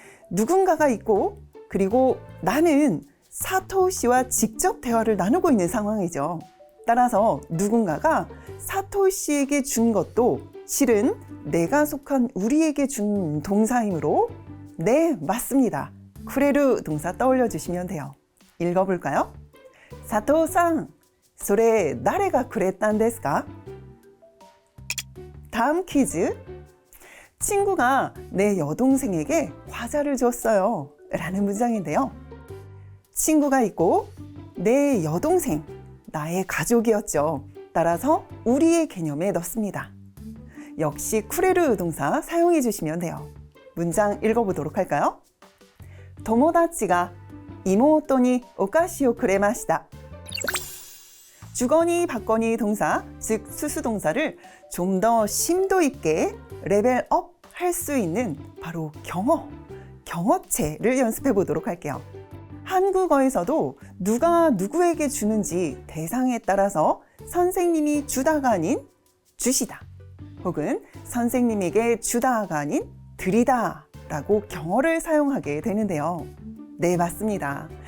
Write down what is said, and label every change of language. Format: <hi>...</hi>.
<ko>누군가가 있고 그리고 나는 사토 씨와 직접 대화를 나누고 있는 상황이죠. 따라서 누군가가 사토 씨에게 준 것도 실은 내가 속한 우리에게 준 동사이므로 네, 맞습니다. 쿠레루 동사 떠올려 주시면 돼요. 읽어볼까요?</ko> <ja>사토さん, それ誰がくれたんですか?</ja> <ko>다음 퀴즈. 친구가 내 여동생에게 과자를 줬어요. 라는 문장인데요. 친구가 있고 내 여동생, 나의 가족이었죠. 따라서 우리의 개념에 넣습니다. 역시 쿠레르 동사 사용해 주시면 돼요. 문장 읽어보도록 할까요?</ko> <ja>友達が妹にお菓子をくれました.</ja> <ko>주거니 받거니 동사, 즉 수수동사를 좀 더 심도 있게 레벨업 할 수 있는 바로 경어체를 연습해 보도록 할게요. 한국어에서도 누가 누구에게 주는지 대상에 따라서 선생님이 주다가 아닌 주시다 혹은 선생님에게 주다가 아닌 드리다 라고 경어를 사용하게 되는데요. 네, 맞습니다.</ko>